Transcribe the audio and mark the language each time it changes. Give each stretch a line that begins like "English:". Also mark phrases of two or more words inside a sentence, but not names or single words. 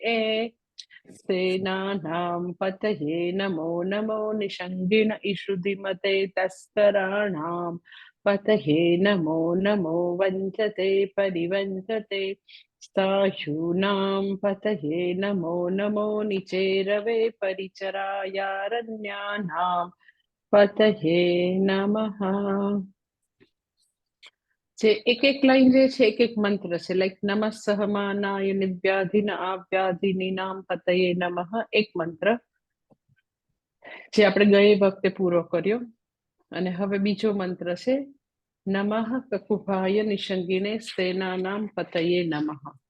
Sanskrit: सेनानां पतये नमो नमो निषङ्गिण इषुधिमते तस्कराणां पतये नमो नमो वञ्चते परिवञ्चते स्थायूनां पतये नमो नमो निचेरवे परिचरायारण्यानां पतये नमः।
Gujarati: જે એક લાઈન જે છે એક મંત્ર છે, લાઈક
Sanskrit: नमः सहमानाय निव्याधिन आव्याधिनीनाम पतये नमः
Gujarati: એક મંત્ર જે આપણે ગઈ વખતે પૂરો કર્યો. અને હવે બીજો મંત્ર છે
Sanskrit: नमः ककुभाय निषंगीने सेनानाम पतये नमः.